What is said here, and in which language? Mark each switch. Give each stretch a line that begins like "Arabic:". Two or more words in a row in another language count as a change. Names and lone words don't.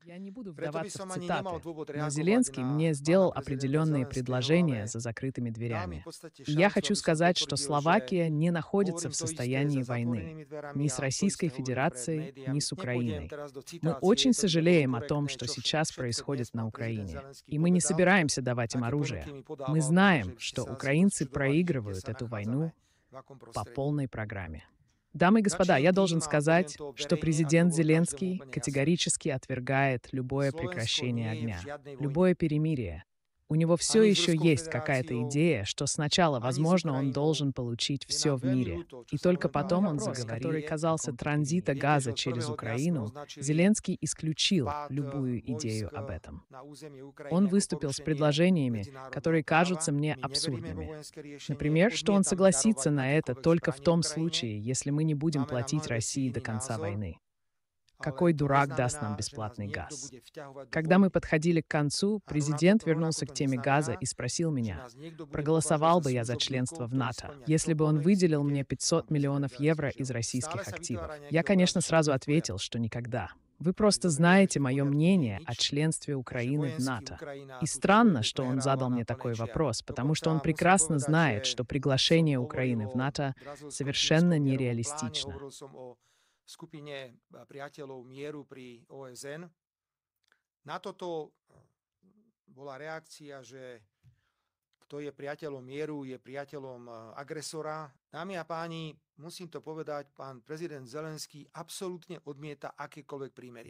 Russian: Я не буду
Slovak: Preto by
Russian: вдаваться в
Slovak: som ani nemal
Russian: цитаты,
Slovak: dôvod
Russian: но
Slovak: reagovať
Russian: Зеленский
Slovak: na
Russian: мне
Slovak: pána
Russian: сделал
Slovak: prezidenta
Russian: определенные
Slovak: Zelenského,
Russian: предложения
Slovak: ale
Russian: за закрытыми
Slovak: dal mi v
Russian: дверями.
Slovak: podstate
Russian: И я
Slovak: šancu,
Russian: хочу
Slovak: aby som
Russian: сказать, что
Slovak: potvrdil, že
Russian: Словакия не находится
Slovak: hovorím
Russian: в
Slovak: to isté
Russian: состоянии
Slovak: za
Russian: войны
Slovak: zatvorenými
Russian: ни
Slovak: dverami
Russian: с
Slovak: a to
Russian: Российской
Slovak: isté hovorím pred
Russian: Федерацией, ни
Slovak: médiami.
Russian: с
Slovak: Nepôjdem
Russian: Украиной.
Slovak: teraz do
Russian: Мы
Slovak: citácie,
Russian: очень
Slovak: to by nebolo
Russian: сожалеем о том,
Slovak: korektné,
Russian: что
Slovak: čo
Russian: сейчас
Slovak: všetko dnes
Russian: происходит на
Slovak: pán prezident
Russian: Украине.
Slovak: Zelenský
Russian: И мы не
Slovak: povedal,
Russian: собираемся давать им
Slovak: aké
Russian: оружие.
Slovak: ponuky mi
Russian: Мы
Slovak: podával,
Russian: знаем,
Slovak: pretože vy ste
Russian: что
Slovak: sa asi
Russian: украинцы
Slovak: rozčudovali, že kde
Russian: проигрывают
Slovak: sa
Russian: эту
Slovak: nachádzame,
Russian: войну
Slovak: v akom
Russian: по
Slovak: prostredí.
Russian: полной программе. Дамы и господа,
Slovak: Začnem
Russian: я
Slovak: tým
Russian: должен
Slovak: a poviem
Russian: сказать,
Slovak: to
Russian: что
Slovak: verejne, aby to
Russian: президент
Slovak: bolo každému
Russian: Зеленский
Slovak: úplne jasné.
Russian: категорически отвергает любое
Slovak: Slovensko
Russian: прекращение
Slovak: nie je v
Russian: огня,
Slovak: žiadnej vojne.
Russian: любое перемирие. У него все
Slovak: Ani s
Russian: еще
Slovak: Ruskou
Russian: есть какая-то
Slovak: federáciou,
Russian: идея, что сначала,
Slovak: ani s
Russian: возможно, он
Slovak: Ukrajinou.
Russian: должен получить
Slovak: Je
Russian: все
Slovak: nám
Russian: в
Slovak: veľmi
Russian: мире.
Slovak: ľúto, čo
Russian: И
Slovak: sa
Russian: только
Slovak: momentálne
Russian: потом
Slovak: v
Russian: он
Slovak: Ukrajine
Russian: который
Slovak: deje.
Russian: казался транзита
Slovak: Viete, že
Russian: газа
Slovak: od
Russian: через
Slovak: prvého dňa sme
Russian: Украину,
Slovak: označili
Russian: Зеленский исключил
Slovak: vpád
Russian: любую идею
Slovak: vojsk
Russian: об этом.
Slovak: na územie Ukrajiny
Russian: Он
Slovak: ako
Russian: выступил с
Slovak: porušenie
Russian: предложениями,
Slovak: medzinárodného
Russian: которые кажутся
Slovak: práva.
Russian: мне
Slovak: My neveríme vo
Russian: абсурдными.
Slovak: vojenské riešenie,
Russian: Например, что он
Slovak: odmietame darovať
Russian: согласится на это
Slovak: akékoľvek
Russian: только в
Slovak: zbranie
Russian: том
Slovak: Ukrajine.
Russian: случае, если мы не будем
Slovak: Máme na
Russian: платить
Slovak: mnohé veci
Russian: России до
Slovak: iný
Russian: конца
Slovak: názor,
Russian: войны.
Slovak: ale
Russian: Какой
Slovak: to
Russian: дурак даст нам
Slovak: neznamená, že nás
Russian: бесплатный
Slovak: niekto
Russian: газ?
Slovak: bude vťahovať do
Russian: Когда мы
Slovak: vojny.
Russian: подходили к концу,
Slovak: A rovnako,
Russian: президент
Slovak: rovnako
Russian: вернулся
Slovak: to
Russian: к теме газа
Slovak: neznamená,
Russian: и спросил
Slovak: že
Russian: меня,
Slovak: nás niekto bude
Russian: проголосовал
Slovak: považovať za
Russian: бы я за членство
Slovak: služobníkov,
Russian: в
Slovak: ktorí
Russian: НАТО,
Slovak: splnia
Russian: если бы он
Slovak: čokoľvek,
Russian: выделил
Slovak: bude
Russian: мне
Slovak: pán
Russian: 500
Slovak: prezident
Russian: миллионов евро
Slovak: Zelenský
Russian: из
Slovak: želať.
Russian: российских
Slovak: Stále sa
Russian: активов.
Slovak: vytvára
Russian: Я,
Slovak: nejaký obraz,
Russian: конечно,
Slovak: že všetko
Russian: сразу
Slovak: je v
Russian: ответил,
Slovak: poriadku.
Russian: что никогда. Вы
Slovak: Vy
Russian: просто
Slovak: dobre viete,
Russian: знаете
Slovak: že v
Russian: мое
Slovak: poriadku nie je
Russian: мнение
Slovak: nič
Russian: о членстве
Slovak: a že
Russian: Украины в
Slovak: vojensky
Russian: НАТО.
Slovak: Ukrajina
Russian: И
Slovak: túto
Russian: странно,
Slovak: vojnu
Russian: что он
Slovak: prehráva
Russian: задал
Slovak: na
Russian: мне
Slovak: plnej
Russian: такой
Slovak: čiare.
Russian: вопрос, потому что он
Slovak: Dokonca musím
Russian: прекрасно
Slovak: povedať,
Russian: знает,
Slovak: že
Russian: что
Slovak: som
Russian: приглашение
Slovak: hovoril
Russian: Украины в
Slovak: o
Russian: НАТО совершенно
Slovak: brazilsko-čínskom mierovom pláne,
Russian: нереалистично.
Slovak: hovoril som o skupine priateľov mieru pri OSN. Na toto bola reakcia, že kto je priateľom mieru, je priateľom agresora. Dámy a páni, musím to povedať, pán prezident Zelenský absolútne odmieta akékoľvek prímerie.